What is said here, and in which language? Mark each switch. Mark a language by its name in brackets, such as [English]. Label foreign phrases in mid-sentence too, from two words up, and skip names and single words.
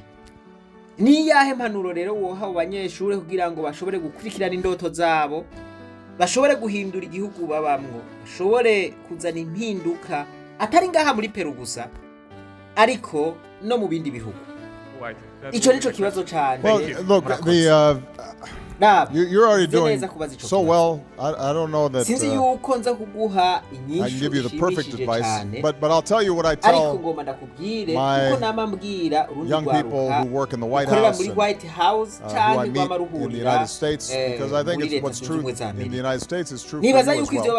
[Rundi] Ni yahe mpanuro rero woha abo banyeshure kugira ngo bashobore gukurikirana indoto zabo, bashobore guhindura igihugu babamwo, bashobore kuzana impinduka atari ngaha muri Peru gusa ariko no mu bindi bihugu? Ico nico kibazo cyane. [English] Well, look, you're already doing so well. I don't know that I can give you the perfect advice, but I'll tell you what I tell my young people who work in the White House and who I meet in the United States, because I think it's what's true in the United States is true for you as well.